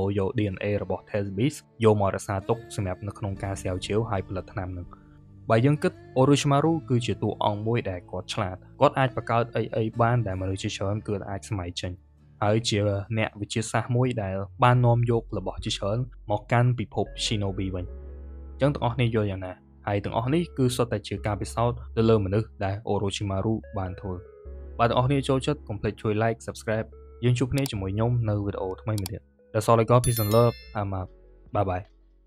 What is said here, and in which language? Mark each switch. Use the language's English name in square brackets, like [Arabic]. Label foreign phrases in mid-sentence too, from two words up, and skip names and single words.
[Khmer] យក DNA របស់ Test Beast យកមករក្សាទុកសម្រាប់នៅក្នុងការស្រាវជ្រាវហើយផលិតថ្នាំនឹងបើយើងគិត Orochimaru គឺជាតួអង្គមួយដែលគាត់ឆ្លាតគាត់អាចបង្កើតអីបានដែលមនុស្សជាច្រើនគឺអាចស្ម័យចេញហើយជាអ្នកវិទ្យាសាស្ត្រមួយដែលបាននាំយករបស់ជាច្រើនមកកាន់ពិភព Shinobi វិញអញ្ចឹងទាំងអស់គ្នាយល់យ៉ាងណាហើយទាំងអស់នេះគឺសុទ្ធតែជាការពិសោធន៍ទៅលើមនុស្សដែល Orochimaru បានធ្វើបើទាំងអស់គ្នាចូលចិត្តកុំភ្លេចជួយ [English] like subscribe [Khmer] យើងជួបគ្នាជាមួយខ្ញុំនៅវីដេអូថ្មីមួយទៀត [English] That's all I got. Peace and love. I'm out. Bye bye.